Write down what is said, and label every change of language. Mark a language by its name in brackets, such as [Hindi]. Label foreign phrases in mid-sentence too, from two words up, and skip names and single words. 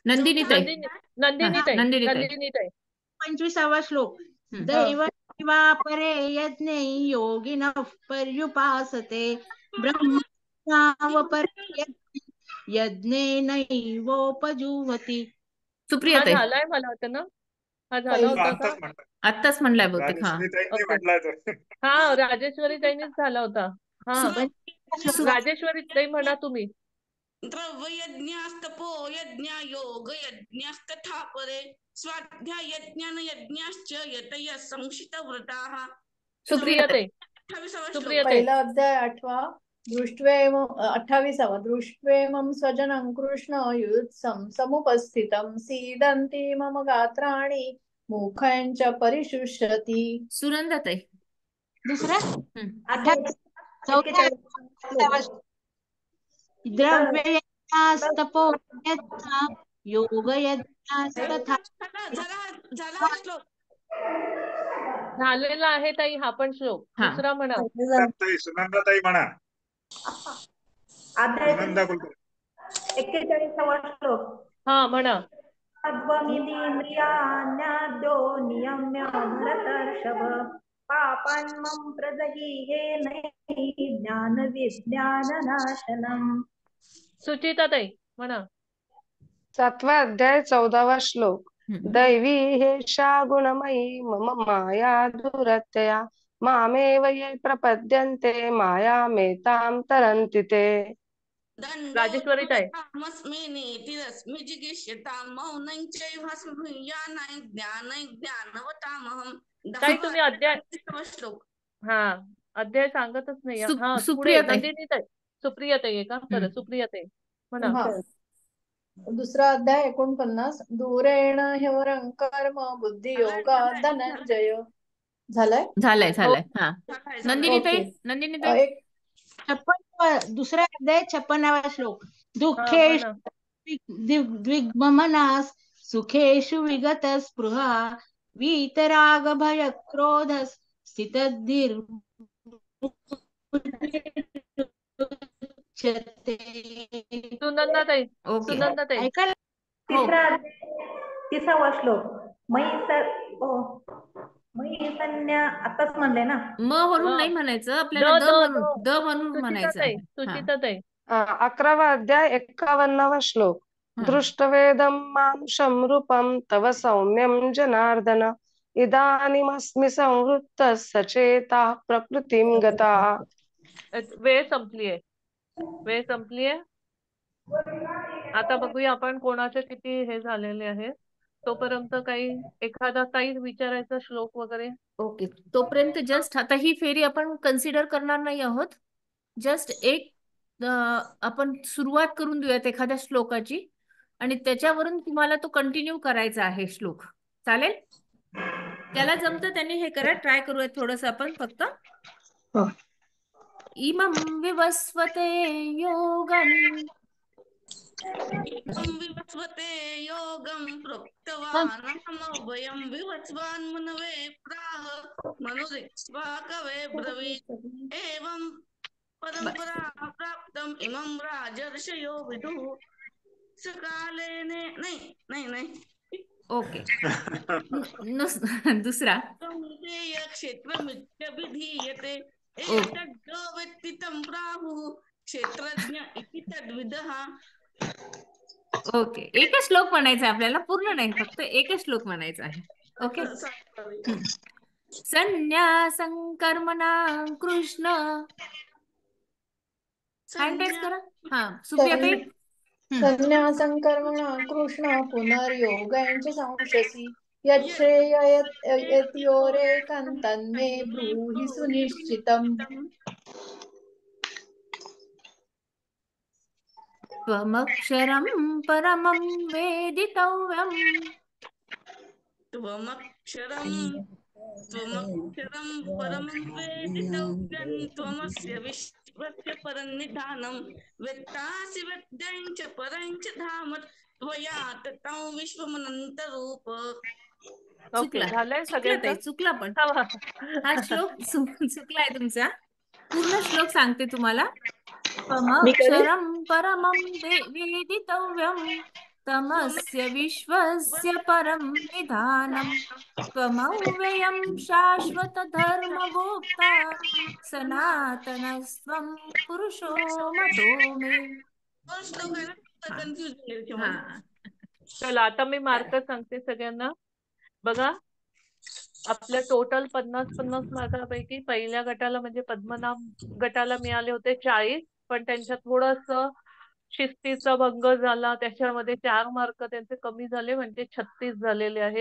[Marathi] नंदिनीताई. 25वा श्लोक. [Sanskrit] दैवमेवापरे यज्ञे योगिनः पर्युपासते ब्रह्माज्ञावपरे यज्ञेनैवोपजुह्वति. [Marathi] सुप्रियाताई. झालाय मला वाटतं ना. हा झाला होता का? आत्ताच म्हणलाय बहुतेक. हा राजेश्वरीताईंनीच झाला होता. हा राजेश्वरीताई म्हणा तुम्ही. [Sanskrit] द्रव्ययज्ञास्तपो यज्ञ योग यज्ञस्तथा परे स्वाध्याय यज्ञान यज्ञाश्च यतयः संशितव्रताः. [Marathi] सुप्रियाताई. पहिला अध्याय 8वा. 28वा. [Sanskrit] दृष्ट्वेमं स्वजनं कृष्ण युत्सं समुपस्थितं सीदन्ति मम गात्राणि मुखं च परिशुष्यति. [Marathi] सुनंदाताई. [Sanskrit] दुसरा द्रव्ययज्ञास्तपो यज्ञ योगयज्ञास्तथा. [Marathi] झालेला आहे ताई हा पण श्लोक. दुसरा म्हणा. सुनंदाताई म्हणा. अध्याय 41वा श्लोक. हा म्हणा. [Sanskrit] अद्वमितीन्द्रियाण्याद्यो नियम्य भरतर्षभ पापान्मं प्रदहीहेनैः ज्ञानविज्ञाननाशनम्. [Marathi] सुचिताताई म्हणा. 7वा अध्याय 14वा श्लोक. [Sanskrit] दैवी हेषा गुणमयी मम माया दुरत्यया मामेव ये प्रपद्यन्ते मायामेतां तरन्ति ते. [Marathi] राजेश्वरीताई. ताई तुम्ही अध्याय अध्याय सांगतच नाही. हा नंदिनीताई. सुप्रियाताई आहे का? बरं सुप्रियाताई म्हणा. दुसरा अध्याय 49. [Sanskrit] दूरेण ह्यवरं कर्म बुद्धियोगा धनंजय. [Marathi] झालाय. हा नंदिनीताई. दुसरा अध्याय 56वा श्लोक. [Sanskrit] दुःखेषु द्विग्ममनाः सुखेषु विगत स्पृहा वीतराग भय क्रोध स्थितधीर् [Marathi] सुनंदाताई. तिसरा 30वा श्लोक मयी संज्ञा आताच म्हणले ना. म म्हणून नाही म्हणायचं, आपल्याला द म्हणून म्हणायचं आहे. सुचिताताई 11वा अध्याय 51वा श्लोक. [Sanskrit] दृष्टवेदं मानुषं रूपं तव सौम्यं जनार्दन इदानीमस्मि संवृत्तः सचेताः प्रकृतिं गताः. [Marathi] वेळ संपलीये. आता बघूया आपण कोणाचे किती हे झालेले आहे. तोपर्यंत काही एखादा काही विचारायचा श्लोक वगैरे. ओके, तोपर्यंत जस्ट आता ही फेरी आपण कन्सिडर करणार नाही आहोत. जस्ट एक आपण सुरुवात करून देऊयात एखाद्या श्लोकाची आणि त्याच्यावरून तुम्हाला तो कंटिन्यू करायचा आहे श्लोक. चालेल? त्याला जमतं त्यांनी हे करा, ट्राय करूयात थोडस आपण फक्त. [Sanskrit] इमं विवस्वते योगं प्रोक्तवानहमव्ययं विवस्वान्मनवे प्राह मनुरिक्ष्वा कवे ब्रवीत् एवं परंपरा प्राप्तम् इमं राजर्षयो विदुः सकालेने नाही. [Marathi] ओके. दुसरा [Sanskrit] क्षेत्रमित्यभिधीयते एतद्यो वेत्ति तं प्राहुः क्षेत्रज्ञ इति तद्विदः. [Marathi] ओके, एकच श्लोक म्हणायचा आपल्याला, पूर्ण नाही, फक्त एकच श्लोक म्हणायचा आहे. ओके. [Sanskrit] संन्यासं कर्मणां कृष्ण. [English] hand raise [Marathi] करा. सुप्रियाताई. [Sanskrit] संन्यासं कर्मणां कृष्ण पुनर्योगं च संशसि यच्छ्रेययत्योरेकं तन्मे ब्रूहि सुनिश्चितम्. त्वमक्षरं परमं वेदितव्यम्. त्वमक्षरं परमं वेदितव्यं त्वमस्य विश्वस्य परन्निधानं वेत्तासि वेद्यं च परं च धाम त्वया ततं विश्वमनन्तरूप. [Marathi] चुकला पण हा श्लोक चुकलाय तुमचा. पूर्ण श्लोक सांगते तुम्हाला. [Sanskrit] त्वमक्षरं परमं वेदितव्यं तमस्य विश्वस्य परं निधानं त्वमव्ययं शाश्वत धर्मगोप्ता सनातनस्त्वं पुरुषो मतो मे. [Marathi] चला आता मी मार्क सांगते सगळ्यांना. बघा, आपल्या टोटल 50 मार्कापैकी पहिल्या गटाला म्हणजे पद्मनाभ गटाला मिळाले होते 40, पण त्यांच्यात थोडस शिस्तीचा भंग झाला, त्याच्यामध्ये 4 मार्क त्यांचे कमी झाले, म्हणजे 36 झालेले आहेत.